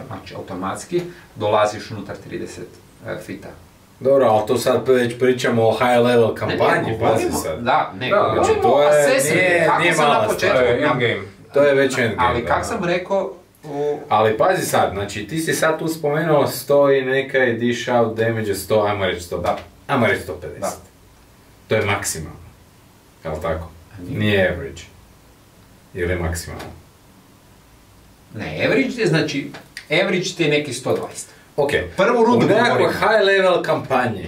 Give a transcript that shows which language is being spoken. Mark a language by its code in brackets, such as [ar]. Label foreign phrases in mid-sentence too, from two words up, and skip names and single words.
[hr] Znači automatski, dolaziš unutar 30 fita. Dobro, ali to sad već pričamo o [en] high level [hr] kampanji, pazi sad. Da, govorimo o assessment, kako sam na početku. To je već endgame. Ali kak sam rekao... Ali pazi sad, znači ti si sad tu spomenuo 100 i neka i [en] dish out damage [hr] 100, ajmo reći 100, ajmo reći 150. Da. To je maksimalno, jel tako? Nije average. Ili je maksimalno? Ne, average je znači average ti je neki 120. Ok, Prvu rundu u nekakvoj govorimo. [en] high level [hr] kampanji,